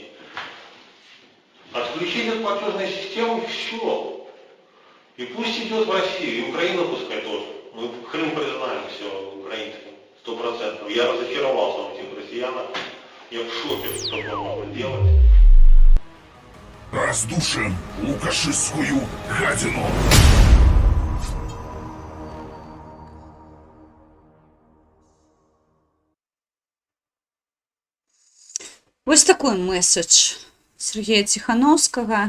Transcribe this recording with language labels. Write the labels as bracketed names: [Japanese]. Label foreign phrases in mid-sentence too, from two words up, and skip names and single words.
[Russian] Отключить от платежной системы все. И пусть идет в Россию, и Украину пускай тоже. Мы Крым признаем все украинским, 100%. Я разочаровался в этих россиянах. Я в шоке, что такое можно делать. Раздушим лукашистскую гадину. [Belarusian] Вось [Russian] такой месседж Сергея [Belarusian] Ціхановскага.